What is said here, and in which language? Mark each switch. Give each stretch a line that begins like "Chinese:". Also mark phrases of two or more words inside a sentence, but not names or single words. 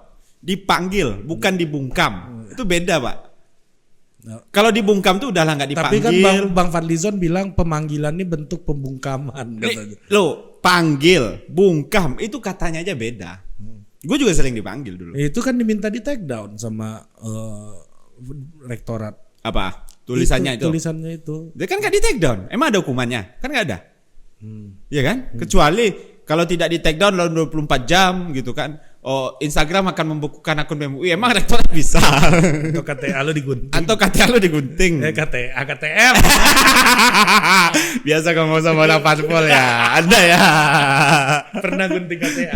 Indonesian: Dipanggil, bukan dibungkam. Itu beda, Pak. Kalau dibungkam tuh udah lah nggak dipanggil. Tapi kan Bang Fadlizon bilang pemanggilan ini bentuk pembungkaman katanya. Lo panggil, bungkam itu katanya aja beda. Gue juga sering dipanggil dulu. Itu kan diminta di
English: take down
Indonesian: sama rektorat. Apa? Tulisannya itu. Tulisannya itu. Dia kan nggak di
English: take down.
Indonesian: Emang ada hukumannya? Kan nggak ada. Iya kan? Kecuali kalau tidak di
English: take down
Indonesian: dalam 24 jam gitu kan. Oh, Instagram akan membukukan akun BEM UI. Emang rektorat bisa? Atau KTA lo digunting. Atau KTA lo digunting. KTA, KTM. Biasa kamu sama orang parpol ya. Ada ya. Pernah gunting KTA.